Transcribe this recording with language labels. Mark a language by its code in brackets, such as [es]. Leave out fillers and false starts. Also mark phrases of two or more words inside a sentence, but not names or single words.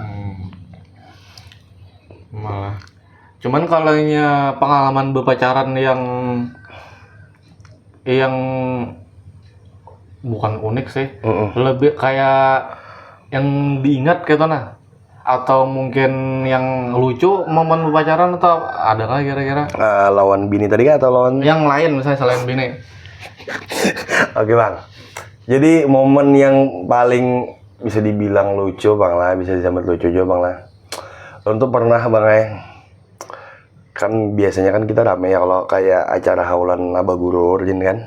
[id] malah cuman kalau pengalaman berpacaran yang bukan unik sih, lebih kayak yang diingat gitu nah, atau mungkin yang lucu momen berpacaran atau ada nggak kira-kira lawan bini tadi kan atau lawan yang lain misalnya selain bini? Oke bang, jadi momen yang paling bisa dibilang lucu bang lah, bisa disambut lucu juga bang lah. Untuk pernah bang kan biasanya kan kita rame ya kalau kayak acara haulan abah guru urjin kan.